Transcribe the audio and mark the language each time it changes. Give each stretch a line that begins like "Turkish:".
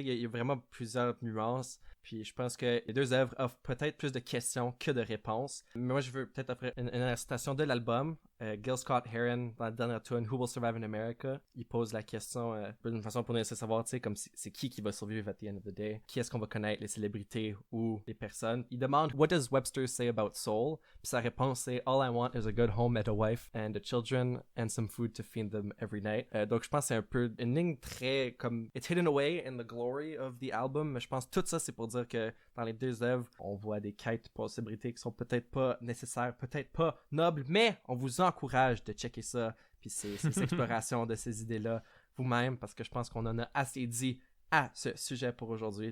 French: Il y a vraiment plusieurs nuances. Puis je pense que les deux œuvres offrent peut-être plus de questions que de réponses. Mais moi, je veux peut-être offrir une citation de l'album. Gil Scott-Heron, dans la dernière tune, Who Will Survive in America, il pose la question d'une façon pour nous laisser savoir, tu sais, comme c'est qui va survivre
English: at the end of the day.
French: Qui est-ce qu'on va connaître, les célébrités ou les personnes. Il demande,
English: What does Webster say about soul?
French: Puis sa réponse, c'est
English: All I want is a good home and a wife and a children and some food to feed them every night.
French: Donc je pense que c'est un peu une ligne très comme
English: It's hidden away in the glory of the album.
French: Mais je pense que tout ça, c'est pour dire que dans les deux œuvres, on voit des quêtes pour la célébrité qui sont peut-être pas nécessaires, peut-être pas nobles, mais on vous encourage de checker ça, puis ces explorations de ces idées-là vous-même, parce que je pense qu'on en a assez dit à ce sujet pour aujourd'hui.